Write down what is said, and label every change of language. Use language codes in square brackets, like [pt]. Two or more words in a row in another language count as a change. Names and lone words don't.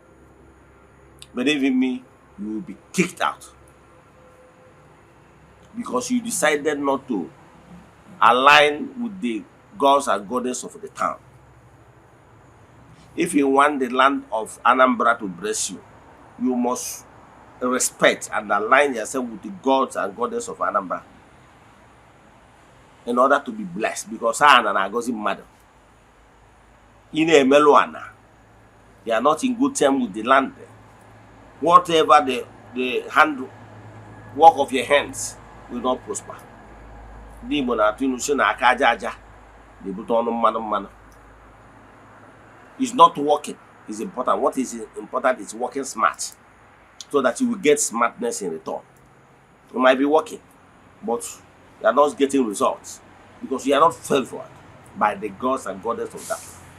[en] Believe in me, you will be kicked out, because you decided not to align with the gods and goddesses of the town. If you want the land of Anambra to bless you, you must respect and align yourself with the gods and goddesses of Anambra in order to be blessed, because [ig] Eze-Ana na-agọzi mmadụ. Ị na-emelụ ana, [en] you are not in good terms with the land. Whatever the hand work of your hands will not prosper. [ig] Ndị Igbo na-atụ ilu sị na aka aja aja na-ebute ọnụ mmanụ mmanụ. [en] It's not working is important. What is important is working smart, so that you will get smartness in return. You might be working, but you are not getting results because you are not favored by the gods and goddesses of that.